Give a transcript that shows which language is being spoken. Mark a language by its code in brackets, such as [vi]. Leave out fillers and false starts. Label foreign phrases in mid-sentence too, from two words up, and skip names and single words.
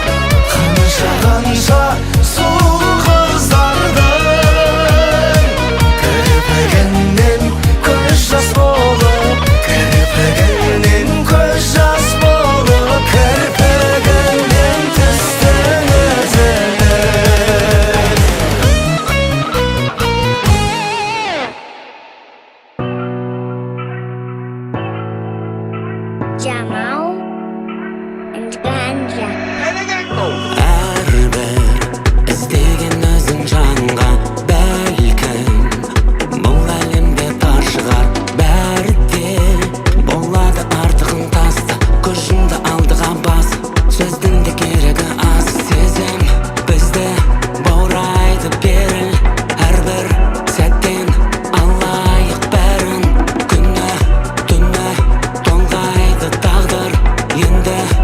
[kk] Қанша, қанша сұлу қыздардың кірпігінен көз жас болып, кірпігінен көз жас болып, кірпігінен түстің өзіңнің. [en] Jamal and Ganja. [kk] Әрбір іздеген өзің жанға бәлкім бұл әлемде бар шығар бәрі де болады артығын таста көз жұмды алдыға бас сөздің де керегі аз сезім бізді баурайды беріл әрбір сәттен алайық бәрін күні түні тоңғайды тағдыр енді